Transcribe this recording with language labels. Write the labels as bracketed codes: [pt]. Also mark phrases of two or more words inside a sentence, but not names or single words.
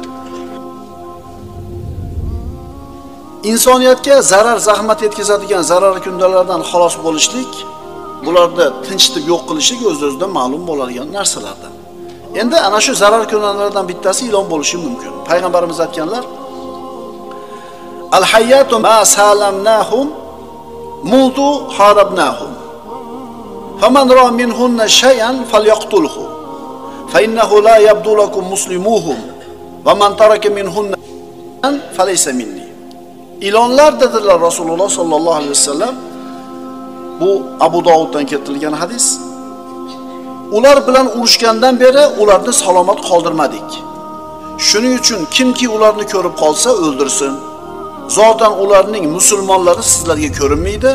[uz] İnsoniyatga zarar, zahmat yetkazadigan zararli kundalardan xalos bo'lishlik, bularni tinchitib yo'q qilishlik o'z-o'zidan ma'lum bo'ladigan narsalardan. Endi ana shu zarar kundalardan bittasi ilon bo'lishi mumkin. Payg'ambarimiz aytganlar: [ar] الحيات ما سالمناهم منذ حاربناهم. فمن رأى منهن شيئا فليقتله. فإنه لا يبدو لكم مسلمهم. ومن ترك منهن فليس مني." [uz] İlonlar dediler Rasululloh [ar] صلى الله عليه وسلم. [uz] Bu Abu Davuddan keltirilgan hadis. Ular bilan urushgandan beri ularni salomat qoldirmadik. Shuning uchun kimki ularni ko'rib qolsa o'ldirsin. Zotan ularning musulmonlari sizlarga ko'rinmaydi.